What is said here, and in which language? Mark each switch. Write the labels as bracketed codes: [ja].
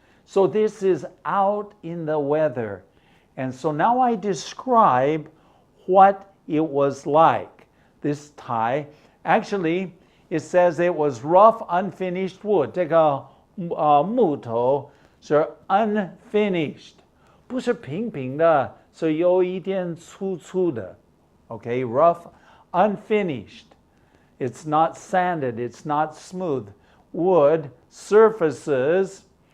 [en] So this is out in the weather. And so now I describe what it was like. This tai, actually, it says it was rough, unfinished wood. [zh] 这个木头是 unfinished. 不是平平的，是有一点粗粗的. [en] Okay, rough, unfinished. It's not sanded, it's not smooth. Wood surfaces.